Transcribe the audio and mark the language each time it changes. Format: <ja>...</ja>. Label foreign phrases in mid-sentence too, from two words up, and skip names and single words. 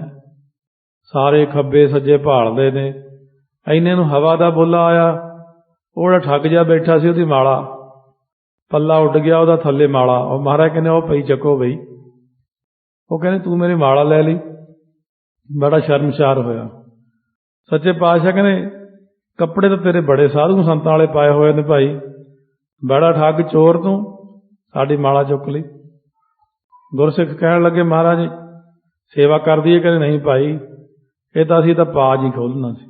<pa>ਸਾਰੇ ਖੱਬੇ ਸੱਜੇ ਭਾਲਦੇ ਨੇ, ਇੰਨੇ ਨੂੰ ਹਵਾ ਦਾ ਬੁੱਲਾ ਆਇਆ। ਉਹ ਜਿਹੜਾ ਠੱਗ ਜਾ ਬੈਠਾ ਸੀ, ਉਹਦੀ ਮਾਲਾ ਪੱਲਾ ਉੱਡ ਗਿਆ, ਉਹਦਾ ਥੱਲੇ ਮਾਲਾ। ਉਹ ਮਹਾਰਾਜ ਕਹਿੰਦੇ ਉਹ ਪਈ ਚੱਕੋ ਬਈ। ਉਹ ਕਹਿੰਦੇ ਤੂੰ ਮੇਰੀ ਮਾਲਾ ਲੈ ਲਈ। ਬੜਾ ਸ਼ਰਮਸਾਰ ਹੋਇਆ। ਸੱਚੇ ਪਾਤਸ਼ਾਹ ਕਹਿਣ ਕੱਪੜੇ ਤਾਂ ਤੇਰੇ ਬੜੇ ਸਾਧੂ ਸੰਤਾਂ ਵਾਲੇ ਪਾਏ ਹੋਏ ਨੇ ਭਾਈ, ਬੜਾ ਠੱਗ ਚੋਰ ਤੂੰ, ਸਾਡੀ ਮਾਲਾ ਚੁੱਕ ਲਈ। ਗੁਰਸਿੱਖ ਕਹਿਣ ਲੱਗੇ ਮਹਾਰਾਜ ਸੇਵਾ ਕਰ ਦੇਈਏ, ਕਹਿਣ ਨਹੀਂ ਭਾਈ ਏ ਤਾਂ ਅਸੀਂ ਤਾਂ ਪਾਜ ਹੀ ਖੋਲ੍ਹਣਾ ਸੀ।</pa>